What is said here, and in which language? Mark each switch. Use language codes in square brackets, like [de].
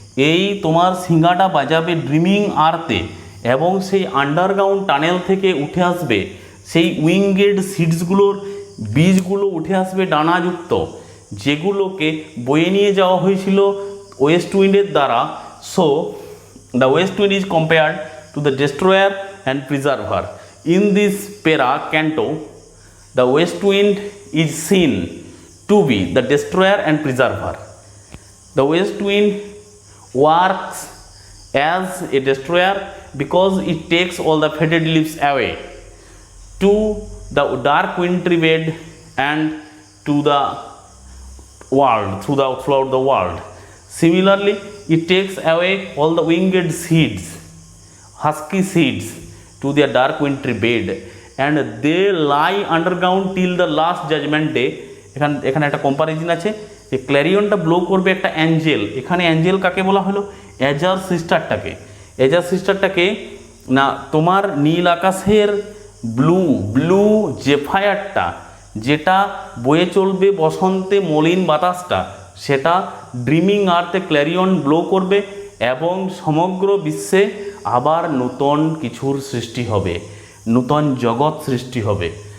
[bn] এই তোমার সিঙ্গাটা বাজাবে ড্রিমিং আর্থে, এবং সেই আন্ডারগ্রাউন্ড টানেল থেকে উঠে আসবে সেই উইংগেড সিডসগুলোর বীজগুলো উঠে আসবে ডানাযুক্ত, যেগুলোকে বয়ে নিয়ে যাওয়া হয়েছিল ওয়েস্ট উইন্ডের দ্বারা। [en] So the west wind is compared to the destroyer and preserver. In this para canto the west wind is seen to be the destroyer and preserver. The west wind works as a destroyer because it takes all the faded leaves away to the dark wintry bed and to the world, throughout the world. Similarly, it takes away all the winged seeds, husky seeds, to their dark wintry bed, and they lie underground till the last judgment day. [bn] এখানে একটা comparison আছে যে ক্ল্যারিয়নটা blow করবে একটা Angel. এখানে Angel কাকে বলা হলো, এজার সিস্টারটাকে না তোমার নীল আকাশের ব্লু জেফায়ারটা, যেটা বয়ে চলবে বসন্তে মলিন বাতাসটা, সেটা ড্রিমিং আর্থে ক্ল্যারিয়ন ব্লো করবে, এবং সমগ্র বিশ্বে আবার নূতন কিছুর সৃষ্টি হবে, নূতন জগৎ সৃষ্টি হবে।